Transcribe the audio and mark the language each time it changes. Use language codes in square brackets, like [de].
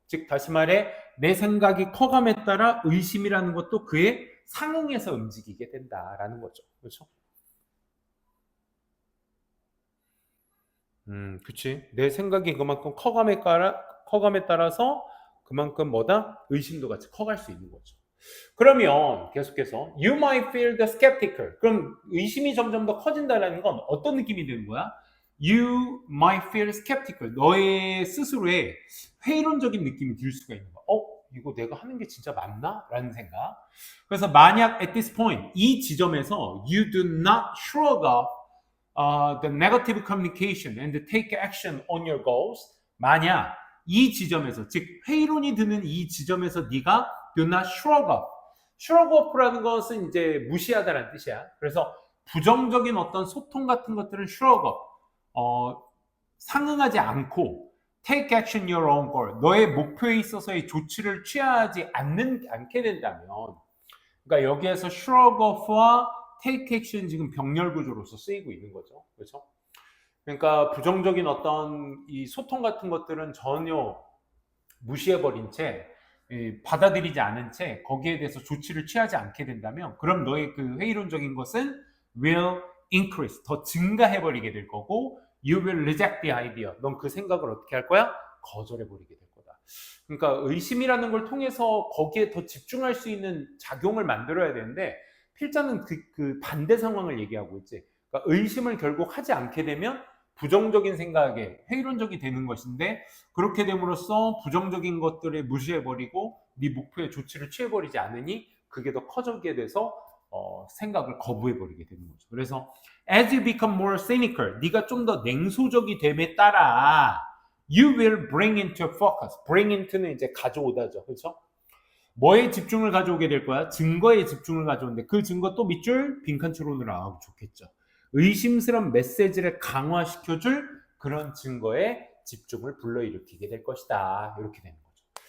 [ko] 즉 다시 말해 내 생각이 커감에 따라 의심이라는 것도 그에 상응해서 움직이게 된다라는 거죠. 그렇죠? 그치. 내 생각이 그만큼 커감에 따라서 그만큼 뭐다? 의심도 같이 커갈 수 있는 거죠. 그러면 계속해서 [en] you might feel the skeptical. [ko] 그럼 의심이 점점 더 커진다는 건 어떤 느낌이 드는 거야? [en] You might feel skeptical. [ko] 너의 스스로의 회의론적인 느낌이 들 수가 있는 거야. 이거 내가 하는 게 진짜 맞나? 라는 생각. 그래서 만약 [en] at this point, [ko] 이 지점에서 [en] you do not shrug off the negative communication and take action on your goals. [ko] 만약 이 지점에서, 즉 회의론이 드는 이 지점에서 네가 [en] do not shrug off. shrug off [ko] 라는 것은 이제 무시하다라는 뜻이야. 그래서 부정적인 어떤 소통 같은 것들은 shrug off. 상응하지 않고 [en] take action your own goal. [ko] 너의 목표에 있어서의 조치를 취하지 않게 된다면, 그러니까 여기에서 shrug off와 [en] take action [ko] 지금 병렬 구조로서 쓰이고 있는 거죠. 그렇죠? 그러니까 부정적인 어떤 이 소통 같은 것들은 전혀 무시해버린 채, 받아들이지 않은 채 거기에 대해서 조치를 취하지 않게 된다면, 그럼 너의 그 회의론적인 것은 [en] will increase, [ko] 더 증가해버리게 될 거고, [en] you will reject the idea, [ko] 넌 그 생각을 어떻게 할 거야? 거절해버리게 될 거다. 그러니까 의심이라는 걸 통해서 거기에 더 집중할 수 있는 작용을 만들어야 되는데, 필자는 그 반대 상황을 얘기하고 있지. 그러니까 의심을 결국 하지 않게 되면 부정적인 생각에 회의론적이 되는 것인데, 그렇게 됨으로써 부정적인 것들을 무시해버리고 네 목표에 조치를 취해버리지 않으니 그게 더 커지게 돼서 생각을 거부해버리게 되는 거죠. 그래서 [en] as you become more cynical, [ko] 네가 좀 더 냉소적이 됨에 따라 [en] you will bring into focus. bring into [ko] 는 이제 가져오다죠. 그렇죠? 뭐에 집중을 가져오게 될 거야? 증거에 집중을 가져오는데, 그 증거 또 밑줄 빈칸추론으로 나오면 좋겠죠. 의심스러운 메시지를 강화시켜줄 그런 증거에 집중을 불러일으키게 될 것이다. 이렇게 되는 거죠.